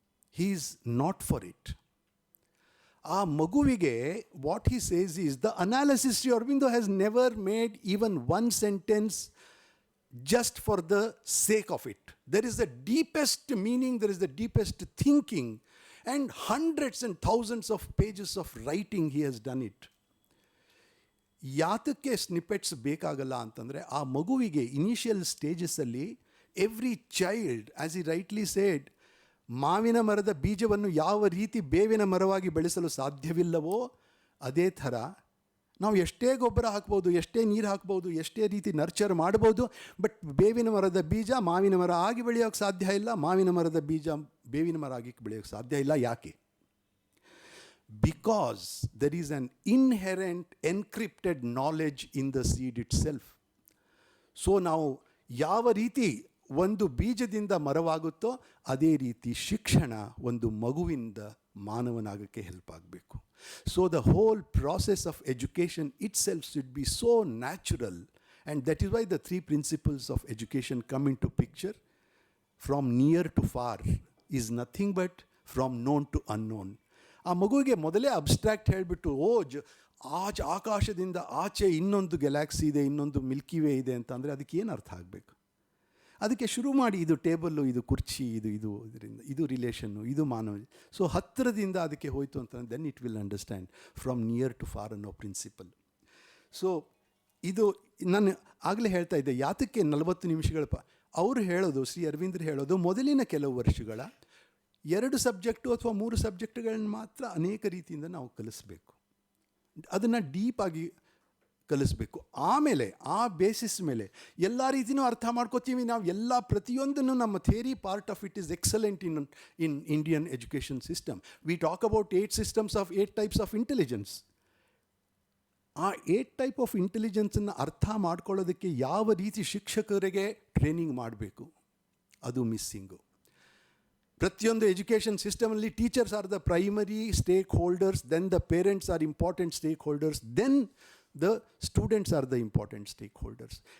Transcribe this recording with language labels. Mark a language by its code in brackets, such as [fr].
[en] He is not for it. [kn] ಆ ಮಗುವಿಗೆ [en] what he says is the analysis. Sri Aurobindo has never made even one sentence just for the sake of it. There is the deepest meaning, there is the deepest thinking, and hundreds and thousands of pages of writing he has done it. [kn] ಯಾತಕ್ಕೆ snippets ಬೇಕಾಗಲ್ಲ ಅಂತಂದರೆ, ಆ ಮಗುವಿಗೆ initial ಸ್ಟೇಜಸ್ಸಲ್ಲಿ [en] every child, as he rightly said, [kn] ಮಾವಿನ ಮರದ ಬೀಜವನ್ನು ಯಾವ ರೀತಿ ಬೇವಿನ ಮರವಾಗಿ ಬೆಳೆಸಲು ಸಾಧ್ಯವಿಲ್ಲವೋ ಅದೇ ಥರ ನಾವು ಎಷ್ಟೇ ಗೊಬ್ಬರ ಹಾಕ್ಬೋದು, ಎಷ್ಟೇ ನೀರು ಹಾಕ್ಬೋದು, ಎಷ್ಟೇ ರೀತಿ ನರ್ಚರ್ ಮಾಡ್ಬೋದು, ಬಟ್ ಬೇವಿನ ಮರದ ಬೀಜ ಮಾವಿನ ಮರ ಆಗಿ ಬೆಳೆಯೋಕ್ಕೆ ಸಾಧ್ಯ ಇಲ್ಲ, ಮಾವಿನ ಮರದ ಬೀಜ ಬೇವಿನ ಮರ ಆಗಿ ಬೆಳೆಯೋಕ್ಕೆ ಸಾಧ್ಯ ಇಲ್ಲ. ಯಾಕೆ? [en] Because there is an inherent encrypted knowledge in the seed itself. [kn] So ನಾವು ಯಾವ ರೀತಿ ಒಂದು ಬೀಜದಿಂದ ಮರವಾಗುತ್ತೋ ಅದೇ ರೀತಿ ಶಿಕ್ಷಣ ಒಂದು ಮಗುವಿಂದ ಮಾನವನಾಗಕ್ಕೆ ಹೆಲ್ಪ್ ಆಗಬೇಕು. [en] So the whole process of education itself should be so natural, and that is why the 3 principles of education come into picture. From near to far is nothing but from known to unknown. [kn] ಆ ಮಗುವಿಗೆ ಮೊದಲೇ abstract ಹೇಳಿಬಿಟ್ಟು ಆಕಾಶದಿಂದ ಆಚೆ ಇನ್ನೊಂದು galaxy ಇದೆ, ಇನ್ನೊಂದು Milky way ಇದೆ ಅಂತಂದರೆ ಅದಕ್ಕೆ ಏನು ಅರ್ಥ ಆಗಬೇಕು? ಅದಕ್ಕೆ ಶುರು ಮಾಡಿ ಇದು ಟೇಬಲ್ಲು, ಇದು ಕುರ್ಚಿ, ಇದರಿಂದ ಇದು ರಿಲೇಷನ್ನು, ಇದು ಮಾನವ. ಸೊ ಹತ್ತಿರದಿಂದ ಅದಕ್ಕೆ ಹೋಯಿತು ಅಂತಂದರೆ [en] then it will understand from near to far [kn] ಅನ್ನೋ ಪ್ರಿನ್ಸಿಪಲ್. ಸೊ ಇದು ನಾನು ಆಗಲೇ ಹೇಳ್ತಾ ಇದ್ದೆ, ಯಾತಕ್ಕೆ 40 ನಿಮಿಷಗಳ ಅವರು ಹೇಳೋದು, ಶ್ರೀ ಅರವಿಂದ್ರ ಹೇಳೋದು, ಮೊದಲಿನ ಕೆಲವು ವರ್ಷಗಳ 2 ಸಬ್ಜೆಕ್ಟು ಅಥವಾ 3 ಸಬ್ಜೆಕ್ಟ್ಗಳನ್ನ ಮಾತ್ರ ಅನೇಕ ರೀತಿಯಿಂದ ನಾವು ಕಲಿಸ್ಬೇಕು, ಅದನ್ನು ಡೀಪಾಗಿ ಕಲಿಸ್ಬೇಕು. ಆಮೇಲೆ ಆ ಬೇಸಿಸ್ ಮೇಲೆ ಎಲ್ಲ ರೀತಿಯೂ ಅರ್ಥ ಮಾಡ್ಕೋತೀವಿ ನಾವು. ಎಲ್ಲ ಪ್ರತಿಯೊಂದನ್ನು ನಮ್ಮ [en] Theory part of it is excellent in Indian education system. We talk about 8 systems of 8 types of intelligence. [kn] ಆ 8 type ಆಫ್ ಇಂಟೆಲಿಜೆನ್ಸನ್ನು ಅರ್ಥ ಮಾಡ್ಕೊಳ್ಳೋದಕ್ಕೆ ಯಾವ ರೀತಿ ಶಿಕ್ಷಕರಿಗೆ ಟ್ರೈನಿಂಗ್ ಮಾಡಬೇಕು, ಅದು ಮಿಸ್ಸಿಂಗು. ಪ್ರತಿಯೊಂದು education ಸಿಸ್ಟಮಲ್ಲಿ [en] Teachers are the primary stakeholders, then the parents are important stakeholders, then the students are the important stakeholders.